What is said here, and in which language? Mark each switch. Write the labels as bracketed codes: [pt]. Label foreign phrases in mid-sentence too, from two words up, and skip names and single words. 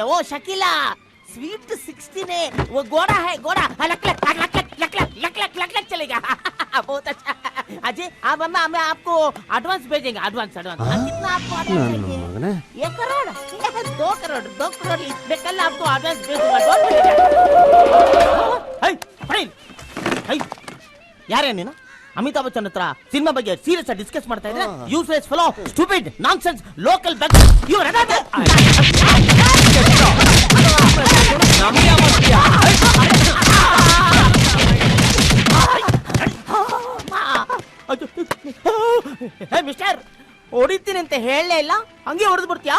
[hi] वो शकीला स्वीट 16 है, वो गोरा है, लक चलेगा। बहुत अच्छा अजय, अब मैं आपको एडवांस भेजेंगे। एडवांस कितना आपको एडवांस चाहिए? 1 करोड़ 2 करोड़ मैं कल आपको एडवांस भेज दूंगा। [kn] ಯಾರೇ ನೀನು? ಅಮಿತಾಬ್ ಬಚ್ಚನ್ ಹತ್ರ ಸಿನಿಮಾ ಬಗ್ಗೆ ಸೀರಿಯಸ್ ಆಗಿ ಡಿಸ್ಕಸ್ ಮಾಡ್ತಾ ಇದ್ರೆ, [en] useless fellow, stupid, nonsense, local back you mister, [kn] ಹೊಡಿತೀನಿ ಅಂತ ಹೇಳಲೇ ಇಲ್ಲ, ಹಂಗೆ ಹೊಡೆದು ಬಿಡ್ತೀಯಾ?